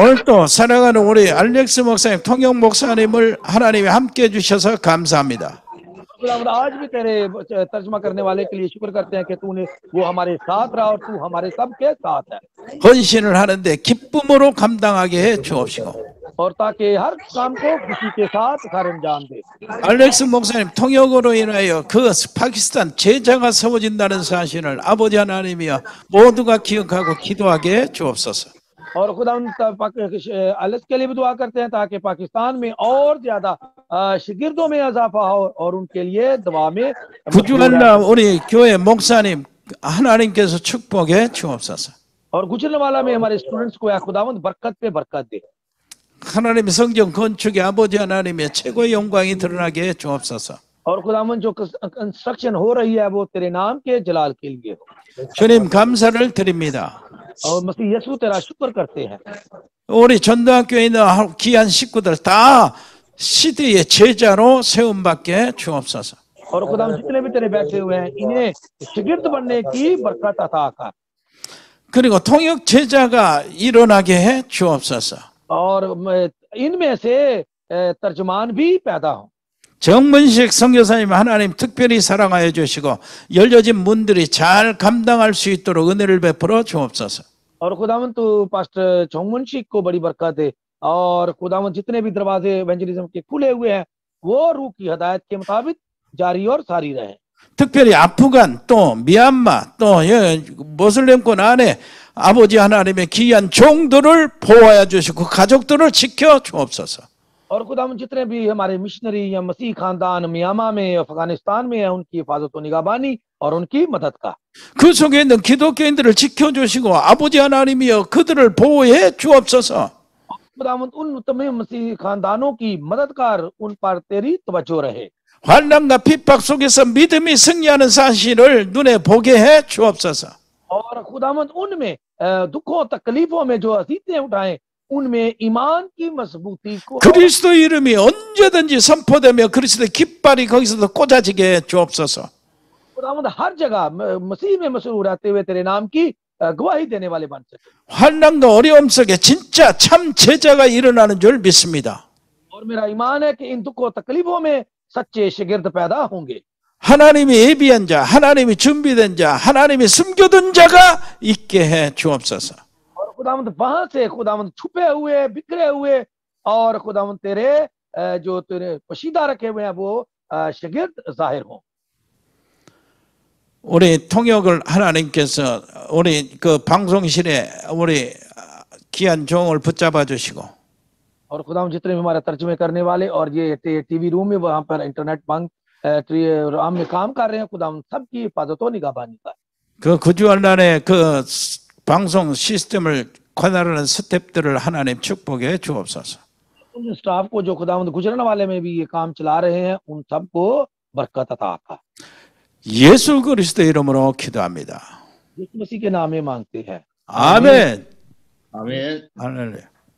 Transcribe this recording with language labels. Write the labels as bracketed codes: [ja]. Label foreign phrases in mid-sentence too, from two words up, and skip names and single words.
[ko] 오늘 또 사랑하는 우리 알렉스 목사님, 통역 목사님을 하나님이 함께 해주셔서 감사합니다. [ur] خداوند آج بھی تیرے ترجمہ کرنے والے کے لیے شکر کرتے ہیں کہ تو نے وہ ہمارے ساتھ رہا اور تو ہمارے سب کے ساتھ ہے [ko] 헌신을 하는데 기쁨으로 감당하게 해 주옵시고 [ur] اور تاکہ ہر کام کو خوشی کے ساتھ گھر انجام دے. [ko] 알렉스 목사님 통역으로 인하여 그 파키스탄 제자가 세워진다는 사실을 아버지 하나님이여 모두가 기억하고 기도하게 해 주옵소서. [ur] اور خداوند الیس کے لیے بھی دعا کرتے ہیں تاکہ پاکستان میں اور زیادہ شاگردوں میں اضافہ ہو اور ان کے لیے دعا میں [ko] 구주한나 우리 교회 목사님 하나님께서 축복해 주옵소서. [ur] اور گوجرانوالہ میں ہمارے سٹوڈنٹس کو یا خداوند برکت پہ برکت دے. [ko] 하나님의 성전 건축에 아버지 하나님의 최고의 영광이 드러나게 해 주옵소서. [ur] اور خداوند جو کنسٹرکشن ہو رہی ہے وہ تیرے نام کے جلال کے لیے ہو. [ko] 주님 감사를 드립니다. [ur] اور مسیح یسوع تیرا شکر کرتے ہیں. [ko] 우리 전도학교에 있는 귀한 식구들 다 시대의 제자로 세움받게 주옵소서. [ur] اور خداوند جتنے بھی تیرے بیٹھے ہوئے ہیں انہیں شاگرد بننے کی برکت عطا کر. [ko] 그리고 통역 제자가 일어나게 해 주옵소서. [ur] اور ان میں سے ترجمان بھی پیدا ہو. [ko] 정문식 선교사님 하나님 특별히 사랑하여 주시고 열려진 문들이 잘 감당할 수 있도록 은혜를 베풀어 주옵소서. [ur] اور خداوند تو پاسٹر چومنشی کو بڑی برکت دے اور خداوند جتنے بھی دروازے ایونجلزم کے کھلے ہوئے ہیں وہ روح کی ہدایت کے مطابق جاری و ساری رہے. [ko] 특별히 아프간 또 미얀마 또 모슬렘권 안에 아버지 하나님의 귀한 종들을 보호하여 주시고 가족들을 지켜 주옵소서. [ur] اور خداوند جتنے بھی ہمارے مشنری یا مسیحی خاندان میانمار میں افغانستان میں ہے ان کی حفاظت و نگہبانی اور ان کی مدد کا. [ko] 그 속에 있는 기독교인들을 지켜주시고 아버지 하나님이여 그들을 보호해 주옵소서. [ur] خداوند ان تمام مسیحی خاندانوں کی مدد کر ان پر تیری توجہ رہے. [ko] 환난과 핍박 속에서 믿음이 승리하는 사실을 눈에 보게 해 주옵소서. [ur] اور خداوند ان میں دکھوں تکلیفوں میں جو اذیتیں اٹھائیں ان میں ایمان کی مضبوطی کو [ko] 그리스도 이름이 언제든지 선포되며 그리스도의 깃발이 거기서도 꽂아지게 해 주옵소서. [ur] خداوند ہر جگہ مسیح میں مشہور رہتے ہوئے تیرے نام کی گواہی دینے والے بن سکے. [ko] 환난과 어려움 속에 진짜 참 제자가 일어나는 줄 믿습니다. [ur] اور میرا ایمان ہے کہ ان دکھوں تکلیفوں میں سچے شاگرد پیدا ہوں گے. [ko] 하나님이 예비한 자, 하나님이 준비된 자, 하나님이 숨겨둔 자가 있게 해 주옵소서. [ur] اور خداوند وہاں سے خداوند چھپے ہوئے بکھرے ہوئے اور خداوند تیرے جو تیرے پوشیدہ رکھے ہوئے ہیں وہ شاگرد ظاہر ہوں. [ko] 우리 통역을 하나님께서 우리 그 방송실에 우리 귀한 종을 붙잡아 주시고 [ur] اور خداوند جتنے بھی ہمارے ترجمے کرنے والے اور یہ ٹی وی روم میں وہاں پر انٹرنیٹ بنک رام میں کام کر رہے ہیں خداوند سب کی حفاظت اور نگہبانی کا. [ko] 그 구주환란의 그 방송 시스템을 관할하는 스태프들을 하나님 축복해 주옵소서. [ur] ان سٹاف کو جو خداوند گزرنے والے میں بھی یہ کام چلا رہے ہیں ان سب کو برکت عطا کر. [ko] 예수 그리스도 이름으로 기도합니다. [ur] یسوع مسیح کے نام میں مانگتے ہیں. [ko] 아멘. [ur] आमीन। [ko] 할렐루야.